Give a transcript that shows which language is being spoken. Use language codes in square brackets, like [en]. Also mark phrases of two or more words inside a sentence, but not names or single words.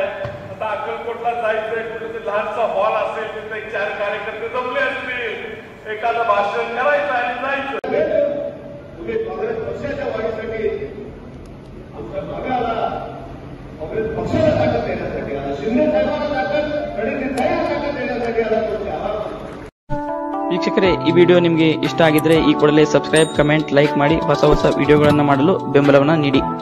[mr] आता अक्कलकोटला जायचंय, कुठे लहानसा हॉल असेल, तिथे 4 कार्यकर्ते जमले असतील, एखादं भाषण करायचं आणि जायचं. काँग्रेस पक्षाच्या वाढीसाठी आमच्या भागाला काँग्रेस पक्षाला ताकद देण्यासाठी आला, शिंदे साहेबांना ताकद ताकद देण्यासाठी आला. तुमचे आभार. [kn] ವೀಕ್ಷಕರೇ, ಈ ವಿಡಿಯೋ ನಿಮಗೆ ಇಷ್ಟ ಆಗಿದ್ರೆ ಈ ಕೂಡಲೇ ಸಬ್ಸ್ಕ್ರೈಬ್, ಕಮೆಂಟ್, ಲೈಕ್ ಮಾಡಿ ಹೊಸ ವಿಡಿಯೋಗಳನ್ನು ಮಾಡಲು ಬೆಂಬಲವನ್ನು ನೀಡಿ.